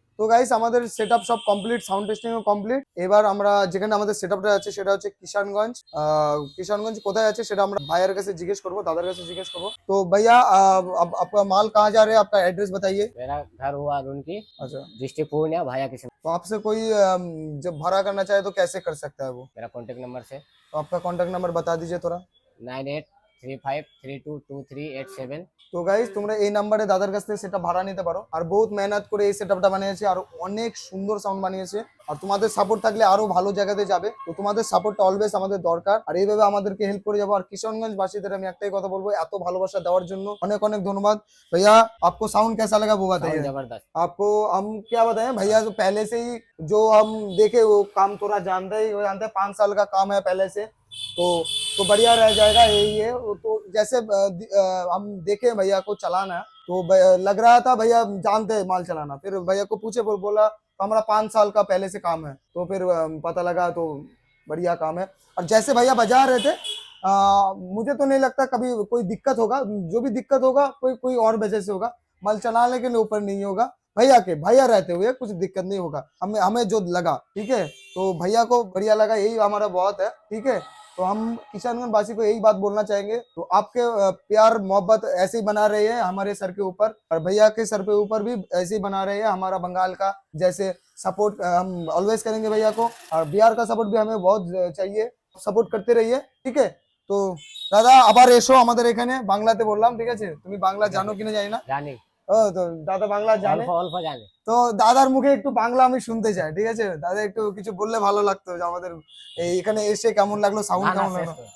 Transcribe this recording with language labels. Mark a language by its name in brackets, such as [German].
[Bangla] Guys আমাদের setup সব complete, sound testing ও complete. এবার আমরা যেখানে আমাদের সেটআপটা আছে সেটা হচ্ছে কিষানগঞ্জ। কিষানগঞ্জ কোথায় আছে সেটা আমরা ভাইয়ের কাছে জিজ্ঞেস করবো, দাদার কাছে জিজ্ঞেস করবো। তো [Hindi] भैया आपका माल कहाँ जा रहे हैं, आपका एड्रेस बताइए। मेरा घर हुआ रुनकी, अच्छा, डिस्ट्रिक्ट पूर्णिया, भाया किशन। तो आपसे कोई जब भाड़ा करना चाहे तो कैसे कर सकता है वो? मेरा कॉन्टेक्ट नंबर से तो आपका कॉन्टैक्ट नंबर बता दीजिए थोड़ा। 9835322387। [Bangla] তো গাইস তোমরা এই নাম্বারে দাদার কাছ থেকে সেটা ভাড়া নিতে পারো। আর বহুত মেহনত করে এই সেটআপটা বানিয়েছে, আর অনেক সুন্দর সাউন্ড বানিয়েছে। আর তোমাদের সাপোর্ট থাকলে আরো ভালো জায়গাতে যাবে। তো তোমাদের সাপোর্টটা অলওয়েজ আমাদের দরকার, আর এইভাবে আমাদেরকে হেল্প করে যাবো। আর কিশনগঞ্জ বাসীদের আমি একটাই কথা বলবো, এত ভালোবাসা দেওয়ার জন্য অনেক অনেক ধন্যবাদ। [Hindi] भैया आपको साउंड कैसा लगा वो बताइए। जबरदस्त। आपको हम क्या बताएं भैया, जो पहले से ही जो हम देखे वो काम थोड़ा जानते ही, वो जानते हैं 5 साल का काम है पहले से, तो बढ़िया रह जाएगा यही है। तो जैसे हम देखे भैया को चलाना, तो लग रहा था भैया जानते हैं माल चलाना। फिर भैया को पूछे, फिर बोला हमारा 5 साल का पहले से काम है। तो फिर पता लगा तो बढ़िया काम है। और जैसे भैया बजा रहे थे, मुझे तो नहीं लगता कभी कोई दिक्कत होगा। जो भी दिक्कत होगा कोई कोई और वजह से होगा, माल चलाने के ऊपर नहीं होगा। भैया रहते हुए कुछ दिक्कत नहीं होगा, हमें जो लगा। ठीक है, तो भैया को बढ़िया लगा, यही हमारा बहुत है। ठीक है, तो हम किशनगंज वासी को यही बात बोलना चाहेंगे, तो आपके प्यार मोहब्बत ऐसे ही बना रहे हैं हमारे सर के ऊपर, और भैया के सर पे ऊपर भी ऐसे ही बना रहे हैं। हमारा बंगाल का जैसे सपोर्ट हम ऑलवेज करेंगे भैया को, और बिहार का सपोर्ट भी हमें बहुत चाहिए, सपोर्ट करते रहिए। ठीक है, [Bangla] তো দাদা আবার এসো আমাদের এখানে। বাংলাতে বললাম, ঠিক আছে? তুমি বাংলা জানো কিনা জানি না। জানি। ও তো দাদা বাংলা জানে, অল্প অল্প জানি। তো দাদার মুখে একটু বাংলা আমি শুনতে চাই। ঠিক আছে, দাদা একটু কিছু বললে ভালো লাগতো, যে আমাদের এখানে এসে কেমন লাগলো, সাউন্ড কেমন লাগলো।